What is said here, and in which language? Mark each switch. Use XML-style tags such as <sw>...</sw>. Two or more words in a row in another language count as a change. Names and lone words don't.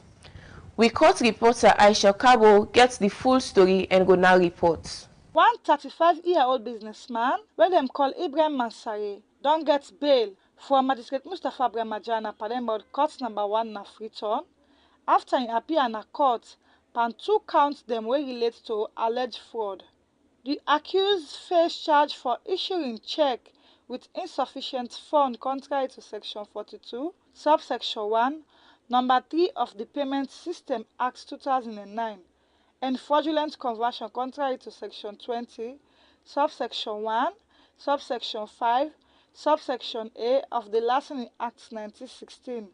<kri>We court reporter Aisha Kabo gets the full story and go now report. One 35-year-old businessman, wey dem call Ibrahim Mansare, don get bail from Magistrate Mustapha Ibrahim Aja na Pademba Road Court number 1 na Freetown after im appear na court pan 2 counts dem wey relate to alleged fraud. The accused face charge for issuing check with insufficient fund contrary to Section 42, subsection 1, number 3 of the Payment System Act 2009, and fraudulent conversion contrary to Section 20, subsection 1, subsection 5, subsection A of the Licensing Act 1916.</kri>